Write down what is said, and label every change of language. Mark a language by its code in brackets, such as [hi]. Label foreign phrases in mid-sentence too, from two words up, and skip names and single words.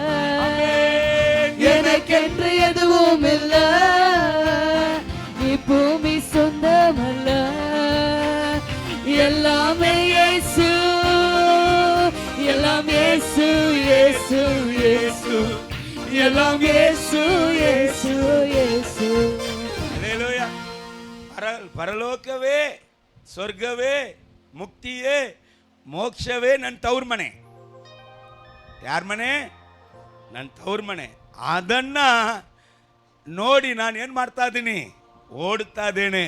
[ta] எனக்கென்று எதுவும் இல்ல, இப்பூமி சொந்தமல்ல. எல்லாமே இயேசு, எல்லாம் இயேசு, இயேசு, இயேசு, எல்லாம் இயேசு, இயேசு, இயேசு. அல்லேலூயா. [kn] ಪರಲೋಕವೇ, ಸ್ವರ್ಗವೇ, ಮುಕ್ತಿಯೇ, ಮೋಕ್ಷವೇ ನನ್ನ ತವ್ರ ಮನೆ. ಯಾರ ಮನೆ? ನನ್ನ ತವ್ರ ಮನೆ. ಅದನ್ನ ನೋಡಿ ನಾನು ಏನು ಮಾಡ್ತಾ ಇದ್ದೀನಿ? ಓಡ್ತಾ ಇದ್ದೇನೆ.